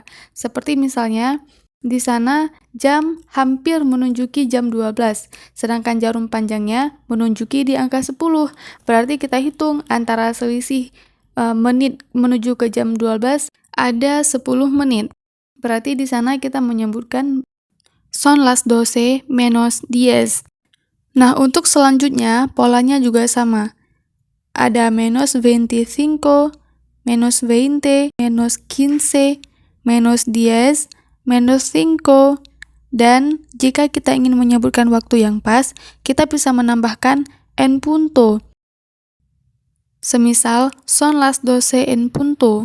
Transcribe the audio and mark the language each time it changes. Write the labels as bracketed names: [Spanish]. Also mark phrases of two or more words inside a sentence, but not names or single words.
[Indonesian] Seperti misalnya, di sana jam hampir menunjuki jam 12, sedangkan jarum panjangnya menunjuki di angka 10. Berarti kita hitung antara selisih menit menuju ke jam 12 ada 10 menit. Berarti di sana kita menyebutkan [Spanish] son las 12 menos 10. [Indonesian] Nah, untuk selanjutnya polanya juga sama. [Spanish] Ada menos 25, menos 20, menos 15, menos 10, menos 5. [Indonesian] Dan jika kita ingin menyebutkan waktu yang pas, kita bisa menambahkan [Spanish] en punto. Semisal, son las 12 en punto.